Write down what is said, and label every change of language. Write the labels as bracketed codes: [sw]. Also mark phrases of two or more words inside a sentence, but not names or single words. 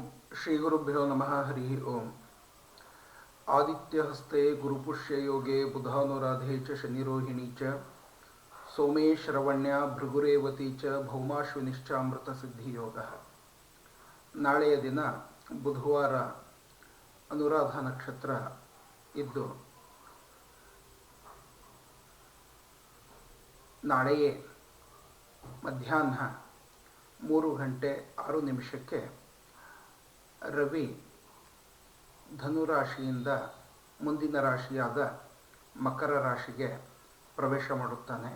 [sa] श्री गुरुभ्यो नमः। हरि ॐ। आदित्यहस्ते गुरुपुष्य योगे बुधानुराधे च शनिरोहिणि च सोमे श्रवण्य भृगुरेवति च भौमाश्विनिश्चामृत सिद्धियोग. [kn] ನಾಳೆಯ ದಿನ ಬುಧವಾರ ಅನುರಾಧ ನಕ್ಷತ್ರ ಇದ್ದು ನಾಳೆಯೇ ಮಧ್ಯಾಹ್ನ 3:06 ರವಿ ಧನುರಾಶಿಯಿಂದ ಮುಂದಿನ ರಾಶಿಯಾದ ಮಕರ ರಾಶಿಗೆ ಪ್ರವೇಶ ಮಾಡುತ್ತಾನೆ.